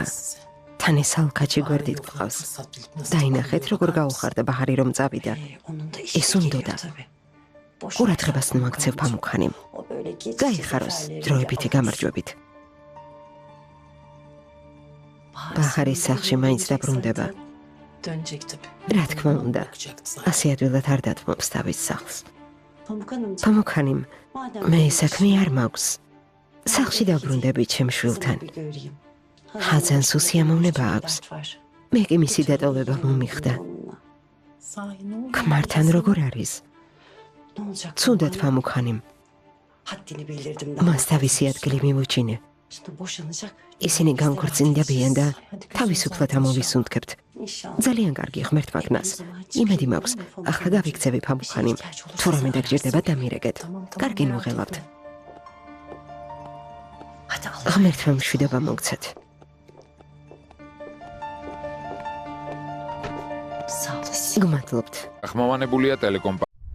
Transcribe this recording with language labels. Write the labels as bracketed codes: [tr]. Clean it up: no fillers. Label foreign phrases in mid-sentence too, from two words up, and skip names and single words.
[ka] თან ეს ალქაჩი გვერდით გყავს. დაინახეთ, როგორ გაუხარდა ბაჰარი რომ წავიდა. [tr] Onun da [ka] ეს უნდოდა. ყურადღებას ნუ აქცევ ფამუქანიმ. გაიხაროს დროებითი გამარჯვებით. ბაჰარის სახლში მაინც დაბრუნდება. [tr] Dönecek tabii. [ka] რა თქმა უნდა, [tr] Bakacaktı zaten. [ka] ასე ადვილად არ დათმობს თავის სახლს. [tr] Pamuk Hanım. [ka] ფამუქანიმ, [tr] madem [ka] მე [tr] böyle [ka] საქმე არ მაქვს. სახლში დაბრუნდები ჩემ შვილთან. [tr] bir göreyim. [ka] ხაზანს უსიამოვნება აქვს. [tr] Dert var. [ka] მე კი მისი დატოვება მომიხდა. ქმართან როგორ არის? Ცუდად ფამუქანიმ. [tr] Haddini bildirdim. [ka] მას თავისი ადგილი მივუჩინე. [tr] Şimdi boşanacak. [ka] ისინი განქორწინდებიან და თავისუფლად ამოვისუნთქებთ. [tr] İnşallah. [ka] ძალიან კარგი ღმერთ მაგნას. იმედი მაქვს, ახლა გავიქცევი ფამუქანიმ. თუ რამე დაგჭირდება დამირეკეთ. კარგი მოგელავთ. [tr] Hadi Allah. [ka] ღმერთმა მშვიდობა მოგცეთ. [tr] Sağ olasın. [ka] გმადლობთ. ახმოვანებულია ტელეკომპანია